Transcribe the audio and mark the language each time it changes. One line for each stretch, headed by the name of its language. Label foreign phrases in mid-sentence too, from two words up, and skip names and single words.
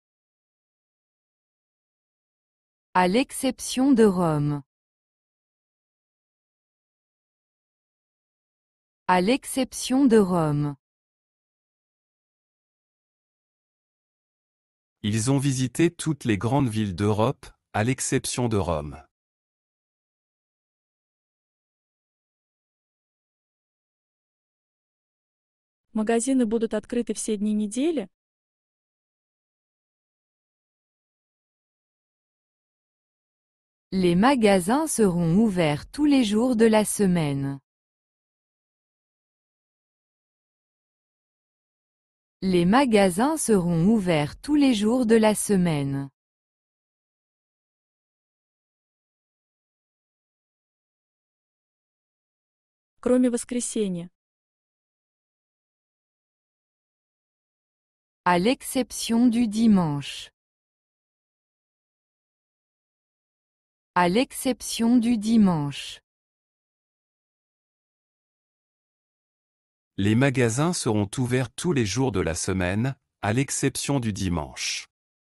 French: À l'exception de Rome. À l'exception de Rome. Ils ont visité toutes les grandes villes d'Europe, à l'exception de Rome.
Russian: Магазины будут открыты все дни недели?
French: Les magasins seront ouverts tous les jours de la semaine. Les magasins seront ouverts tous les jours de la semaine.
Russian: Кроме воскресенья.
French: À l'exception du dimanche. À l'exception du dimanche. Les magasins seront ouverts tous les jours de la semaine, à l'exception du dimanche.